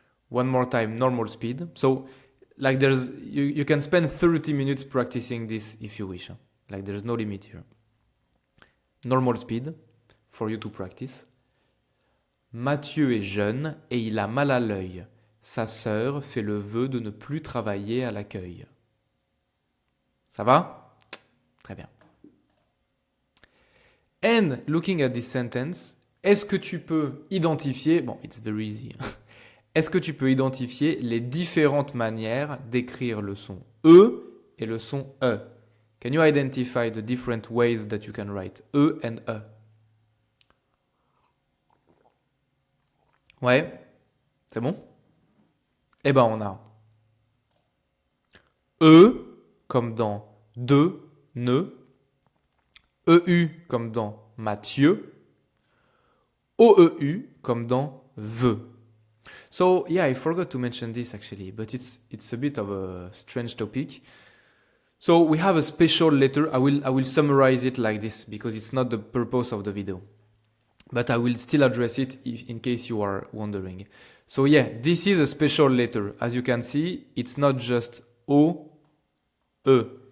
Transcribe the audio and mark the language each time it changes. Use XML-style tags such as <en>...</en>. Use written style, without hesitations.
<en>One more time, normal speed. So, like you can spend 30 minutes practicing this if you wish. Like there's no limit here. Normal speed for you to practice.</en> <fr>Mathieu est jeune et il a mal à l'œil. Sa sœur fait le vœu de ne plus travailler à l'accueil. Ça va? Très bien.</fr> <en>And looking at this sentence,</en> <fr>est-ce que tu peux identifier, bon,</fr> <en>it's very easy.</en> <fr>Est-ce que tu peux identifier les différentes manières d'écrire le son E et le son E?</fr> <en>Can you identify the different ways that you can write E and E?</en> <fr>Ouais, c'est bon? Eh ben on a E comme dans de, ne, EU comme dans Mathieu, OEU comme dans veut.</fr> <en>So yeah, I forgot to mention this actually, but it's a bit of a strange topic. So we have a special letter. I will summarize it like this because it's not the purpose of the video, but I will still address it in case you are wondering. So yeah, this is a special letter. As you can see, it's not just O, E.</en>